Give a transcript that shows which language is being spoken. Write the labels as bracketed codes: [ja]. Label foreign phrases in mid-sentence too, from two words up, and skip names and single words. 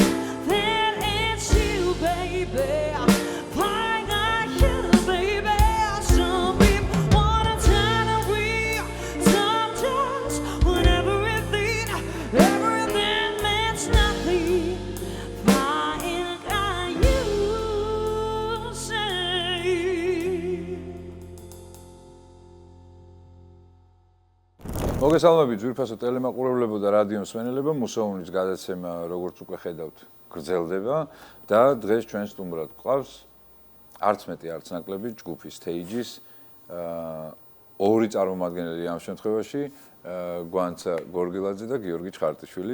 [en] Then it's you, baby. Flying on you, baby. Some people wanna turn away, some just want everything. Everything means nothing. Flying on you, say. [ka] მოგესალმებით ძვირფასო ტელემაყურებლებო და რადიო მსმენელებო, მუსეუმის გადაცემა როგორც უკვე ხედავთ გრძელდება და დღეს ჩვენ სტუმრად გვყავს არც მეტი არც ნაკლები ჯგუფი Stage-ის ორი წარმომადგენელი ამ შემთხვევაში გვანცა გორგილაძე და გიორგი ჩხარტიშვილი.